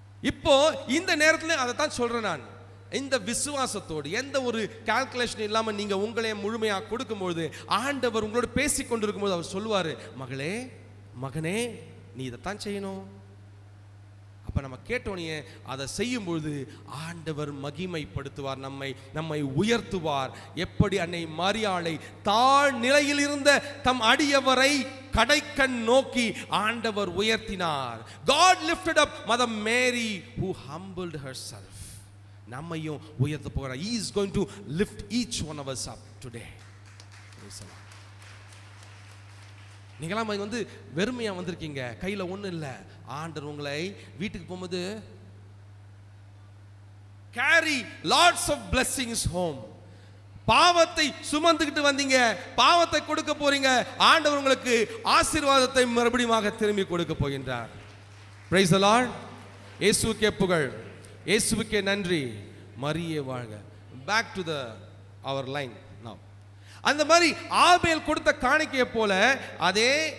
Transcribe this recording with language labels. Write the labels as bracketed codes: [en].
[ta] இப்போ இந்த நேரத்தில் அதை தான் சொல்றேன் நான். இந்த விசுவாசத்தோடு எந்த ஒரு கால்குலேஷன் இல்லாமல் நீங்க உங்களையே முழுமையாக கொடுக்கும்போது ஆண்டவர் உங்களோட பேசி கொண்டிருக்கும் போது அவர் சொல்லுவாரு, மகளே மகனே நீ இதைத்தான் செய்யணும். அப்ப நம்ம கேட்டோனே அதை செய்யும் பொழுது ஆண்டவர் மகிமைப்படுத்துவார், நம்மை உயர்த்துவார். எப்படி அன்னை மரியாளை தாழ் நிலையில் இருந்த தம் அடியவரை கடைக்கண் நோக்கி ஆண்டவர் உயர்த்தினார். [en] God lifted up Mother Mary who humbled herself. [ta] நம்மையும் உயர்த்த போகிறார். [en] He is going to lift each one of us up today. [ta] நீங்களாம் வந்து வெறுமையா வந்திருக்கீங்க, கையில ஒண்ணு இல்ல. ஆண்டவர் உங்களை வீட்டுக்கு போகும்போது [en] carry lots of blessings home. [ta] பாவத்தை சுமந்துக்கிட்டு வந்தீங்க, பாவத்தை கொடுக்க போறீங்க. ஆண்டவர் உங்களுக்கு ஆசீர்வாதத்தை மறுபடியும் திரும்பி கொடுக்க போகின்றார். [en] Praise the Lord. [ta] இயேசுவுக்கே புகழ், இயேசுவுக்கே நன்றி. மரியே வாழ்க. [en] Back to our line now. [ta] அந்த மாதிரி ஆபேல் கொடுத்த காணிக்கையை போல அதே